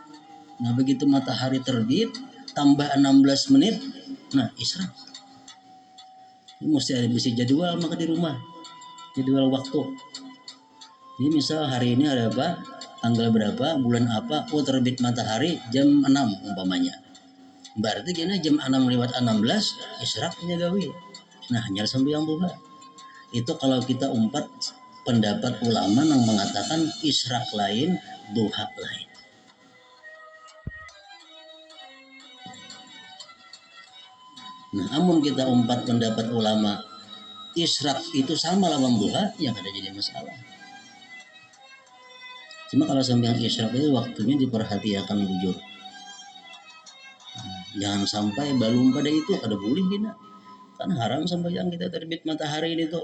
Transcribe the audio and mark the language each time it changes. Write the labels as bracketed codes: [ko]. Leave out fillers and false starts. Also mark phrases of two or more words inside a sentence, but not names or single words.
[bjn] Nah, begitu matahari terbit tambah 16 menit, nah isyraq. Ini mesti ada bisi jadwal maka di rumah. Jadwal waktu. Jadi misal hari ini ada apa? Tanggal berapa? Bulan apa? Oh, terbit matahari jam 6 umpamanya. Berarti kena jam 6 lewat 16 isyraqnya gawi. Nah, hanya sembahyang duha. Itu kalau kita umpat pendapat ulama yang mengatakan isyraq lain, duha lain. Nah, amun kita umpat pendapat ulama isyraq itu sama lawan duha, yang ada jadi masalah. Cuma kalau sembahyang isyraq itu waktunya diperhatikan bujur. Jangan sampai balum pada itu ada boleh kita. Kan haram sembahyang kita terbit matahari itu.